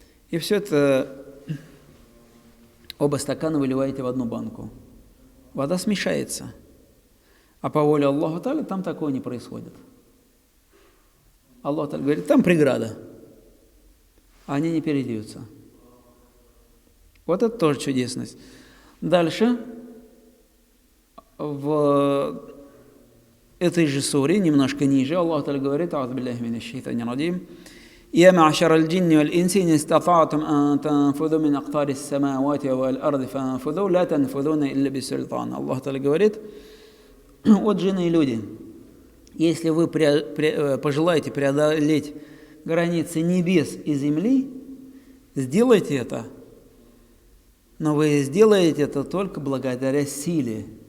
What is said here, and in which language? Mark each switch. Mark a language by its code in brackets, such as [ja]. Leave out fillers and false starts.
[ru] И все это, оба стакана выливаете в одну банку. Вода смешается. А по воле Аллаха Та'аля там такого не происходит. Аллах Та'аля говорит, там преграда. А они не перельются. Вот это тоже чудесность. Дальше, в этой же суре, немножко ниже, Аллах Та'аля говорит, [ar] «А'удзу биллахи минаш шайтанир раджим, يا معشر الجن والإنس إن استطعتم أن تنفذوا من أقطار السماوات والأرض فانفذوا لا تنفذون إلا بسلطان». [ru] Аллах Та'аля говорит, вот джинны и люди, если вы пожелаете преодолеть границы небес и земли, сделайте это, но вы сделаете это только благодаря силе.